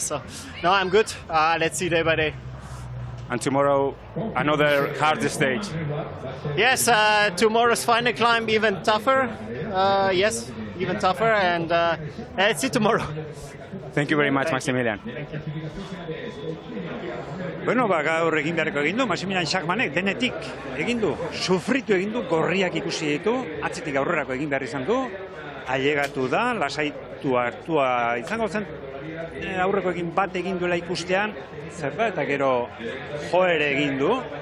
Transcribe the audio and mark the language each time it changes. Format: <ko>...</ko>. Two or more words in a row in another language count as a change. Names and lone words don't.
<en>So no, I'm good. Let's see day by day. And tomorrow, another hard stage. Yes, tomorrow's final climb even tougher. Yes, even tougher, and let's see tomorrow. Thank you very much, Maximilian.</en> <eu>Bueno, gaur egin beharreko egin du, Maximilian Schachmannek denetik egin du, sufritu egin du, gorriak ikusi ditu, atzetik aurrerako egin behar izan du, ailegatu da, lasaitu hartua izango zen, aurreko egin bat egin duela ikustean, zer da, eta gero joere egin du.</eu>